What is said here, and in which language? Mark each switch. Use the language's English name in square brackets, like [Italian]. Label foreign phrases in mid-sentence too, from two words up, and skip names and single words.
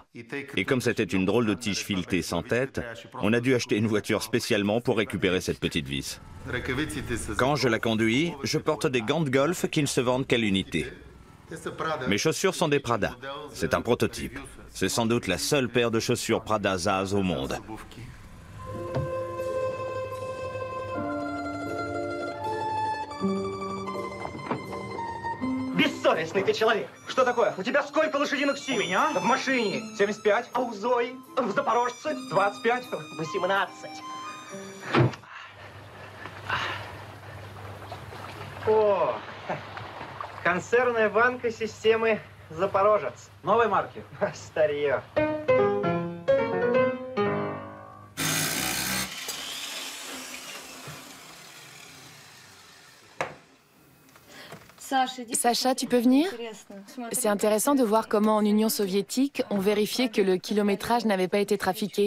[French] Et comme c'était une drôle de tige filetée sans tête, on a dû acheter une voiture spécialement pour récupérer cette petite vis. Quand je la conduis, je porte des gants de golf qui ne se vendent qu'à l'unité. Mes chaussures sont des Prada. C'est un prototype. C'est sans doute la seule paire de chaussures Prada Zaz au monde. [Russian] Бессовестный ты человек. Что такое? У тебя сколько лошадиных сил? У меня? В машине. 75. А у Зои? В Запорожце? 25. 18. О, консервная банка системы Запорожец. Новой марки? Старье. [French] Sacha, tu peux venir? C'est intéressant de voir comment en Union soviétique, on vérifiait que le kilométrage n'avait pas été trafiqué.